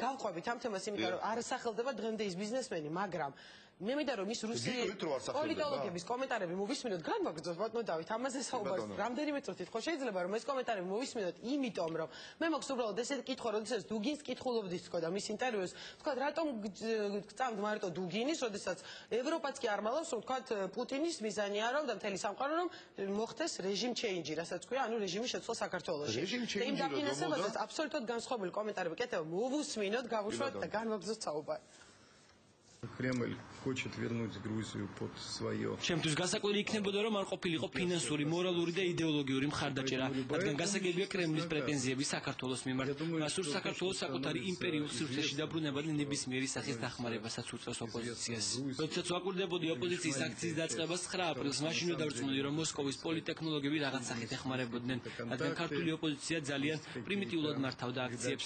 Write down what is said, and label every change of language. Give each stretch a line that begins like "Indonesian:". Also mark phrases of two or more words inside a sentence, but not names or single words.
Georgian: გავყვებით ამ თემას, იმიტომ რომ არ სახელდება დღემდე ის ბიზნესმენი, მაგრამ მე მინდა რომ ის რუსი პოლიტოლოგების კომენტარები მოვისმინოთ, განვაგრძოთ ბატონო დავით, ამაზე საუბარს რამდენიმე წუთით ხო შეიძლება რომ ეს კომენტარები მოვისმინოთ, იმიტომ რომ მე მაქვს უბრალოდ ესეთი კითხვა, როდესაც დუგინს კითხულობდით თქო და მის ინტერვიუს, თქვა რატომ გწამთ მარტო დუგინის, როდესაც ევროპაც კი არ მალავს, რომ თქვა პუტინის მიზანია რომ და მთელი სამყარო რომ მოხდეს
English: regime change,
Georgian: რასაც თქვია, ანუ რეჟიმის შეცვლა საქართველოში. იმ დაფინანსებაზეც აბსოლუტურად განსხვავებული კომენტარები კეთება, მოვუსმინოთ, გავუშვათ და განვაგრძოთ საუბარი.
Russian: Кремль хочет вернуть Грузию под свое.
Georgian: Შემთხვევით გასაკვირი იქნებოდა რომ არ ყოფილიყო ფინანსური, მორალური და იდეოლოგიური მხარდაჭერა, რადგან გასაგებია კრემლის პრეტენზიები საქართველოს მიმართ. მას სურს საქართველოს საკუთარი იმპერიულ სივრცეში დაბრუნება და ნებისმიერი სახის დახმარებასაც უწევს ოპოზიციას. როდესაც ვაკვირდებოდი ოპოზიციის აქციის დაწყებას 9 აპრილს, მაშინვე დავწმუნდი რომ მოსკოვის პოლიტექნოლოგები რაღაც სახით ეხმარებოდნენ, რადგან ქართული ოპოზიცია ძალიან პრიმიტიულად მართავდა აქციებს.